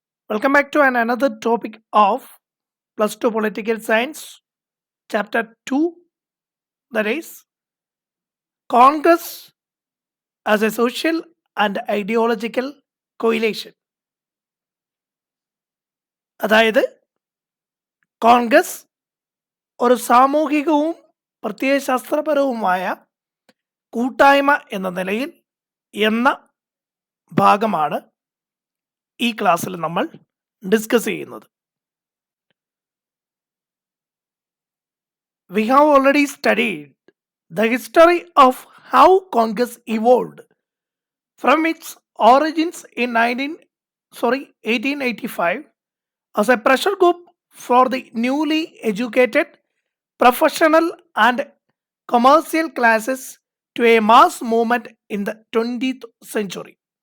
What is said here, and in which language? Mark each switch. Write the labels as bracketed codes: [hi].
[en] Welcome back to another topic of Plus 2 Political Science, Chapter 2, that is Congress as a Social and Ideological Coalition. [ml] അതായത് കോൺഗ്രസ് ഒരു സാമൂഹികവും പ്രത്യയശാസ്ത്രപരവുമായ കൂട്ടായ്മ എന്ന നിലയിൽ എന്ന ഭാഗമാണ് ഈ ക്ലാസ്സിൽ നമ്മൾ ഡിസ്കസ് ചെയ്യുന്നത്. [en] We have already studied the history of how Congress evolved from its origins in 1885 as a pressure group for the newly educated, professional and commercial classes to a mass movement in the 20th century.